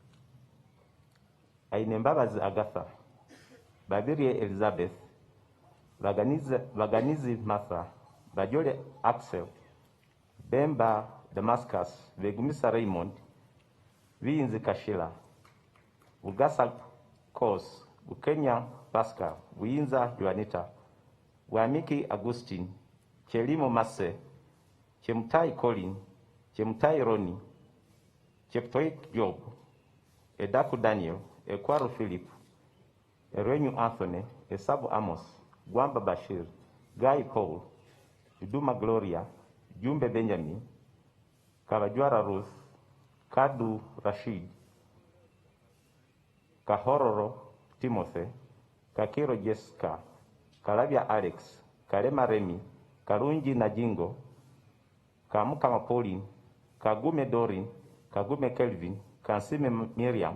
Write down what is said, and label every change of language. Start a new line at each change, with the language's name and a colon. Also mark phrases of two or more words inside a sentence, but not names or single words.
English: Ainembabazi Agatha, Babirie Elizabeth, Baganizi Martha, Bajole Axel, Bemba Damascus, Begumisa Raymond, Vinzi Kashila, Ugasa Kos, Bukenya Pascal, Buinza Juanita, Wamiki Agustin, Chelimo Mase, Chemtai Colin, Chemtai Roni, Cheptoit Job, Edaku Daniel, Ekwaro Philip, Erenyu Anthony, Esabu Amos, Gwamba Bashir, Guy Paul, Iduma Gloria, Jumbe Benjamin, Kabajwara Ruth, Kadu Rashid, Kahororo Timothy, Kakiro Jessica, Kalavia Alex, Kalema Remy, Karunji Najingo, Kamukama Pauline, Kagume Dorin, Kagume Kelvin, Kansime Miriam,